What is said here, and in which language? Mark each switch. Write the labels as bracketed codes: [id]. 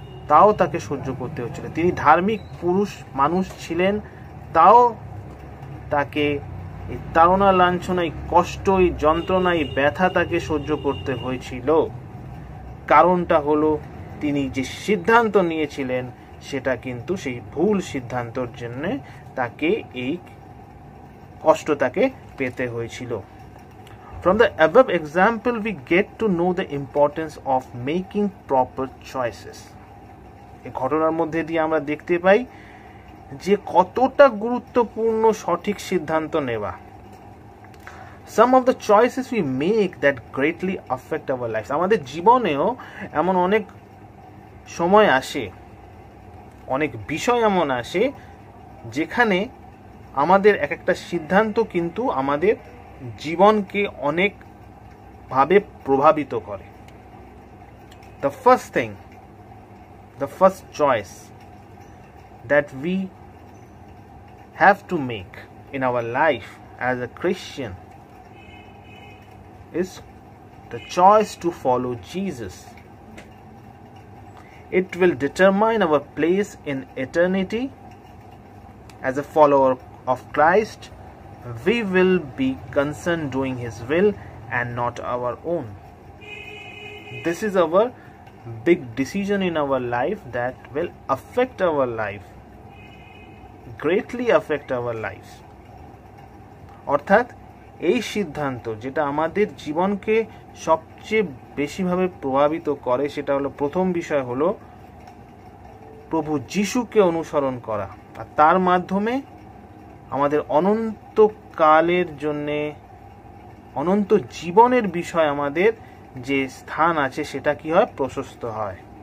[bn] তাও তাকে সহ্য করতে হয়েছিল। তিনি ধার্মিক মানুষ ছিলেন, তাও তাকে এই তাড়না, লাঞ্ছনা, এই কষ্ট, এই যন্ত্রণা, এই ব্যথা তাকে সহ্য করতে হয়েছিল। কারণটা হলো তিনি যে সিদ্ধান্ত নিয়েছিলেন সেটা কিন্তু সেই ভুল সিদ্ধান্তর জন্য তাকে এই কষ্ট তাকে পেতে হয়েছিল। [en] From the above example, we get to know the importance of making proper choices. [bn] এই ঘটনার মধ্যে দিয়ে আমরা দেখতে পাই যে কতটা গুরুত্বপূর্ণ সঠিক সিদ্ধান্ত নেওয়া। [en] Some of the choices we make that greatly affect our lives. [bn] আমাদের জীবনেও এমন অনেক সময় আসে, অনেক বিষয় এমন আসে যেখানে আমাদের এক একটা সিদ্ধান্ত কিন্তু আমাদের জীবনকে অনেক ভাবে প্রভাবিত করে। [en] The first choice that we have to make in our life as a Christian is the choice to follow Jesus. It will determine our place in eternity. As a follower of Christ, we will be concerned doing His will and not our own. This is our big decision in our life that will affect our life, greatly affect our lives. [bn] অর্থাৎ এই সিদ্ধান্ত যেটা আমাদের জীবনকে সবচেয়ে বেশিভাবে প্রভাবিত করে, সেটা হলো প্রথম বিষয় হলো প্রভু যিশুকে অনুসরণ করা, আর তার মাধ্যমে আমাদের অনন্তকালের জন্যে, অনন্ত জীবনের বিষয় আমাদের যে স্থান আছে সেটা কি হয়? প্রশস্ত হয়।